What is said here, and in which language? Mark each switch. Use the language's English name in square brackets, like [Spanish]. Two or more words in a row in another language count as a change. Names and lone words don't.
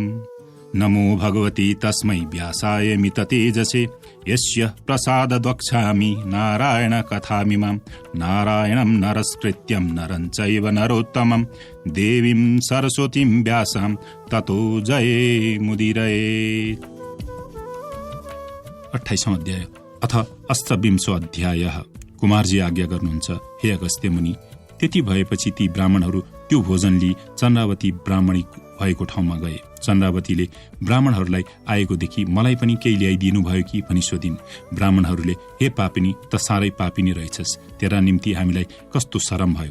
[Sanskrit] नमो भगवती तस्मै व्यासाय मिततेजसे यस्य प्रसादद्वक्ष्यामि नारायण कथामिमां नारायणं नरस्कृत्यं नरं चैव नरोत्तमं देवीं सरस्वतीं व्यासां ततो जयमुदीरयेत्। 28वां अध्याय अथ अष्टविंशो अध्यायः। [Nepali] कुमारजी आज्ञा गर्नुहुन्छ, हे अगस्त्य मुनि। त्यति भएपछि ती ब्राह्मणहरू त्यो भोजन लिई चन्द्रावती ब्राह्मणी भएको ठाउँमा गए। चन्द्रावतीले ब्राह्मणहरूलाई आएको देखि मलाई पनि केही ल्याइदिनु भयो कि भनी सोधिन्। ब्राह्मणहरूले, हे पापिनी, त साह्रै पापिनी रहेछस्, तेरा निम्ति हामीलाई कस्तो शरम भयो।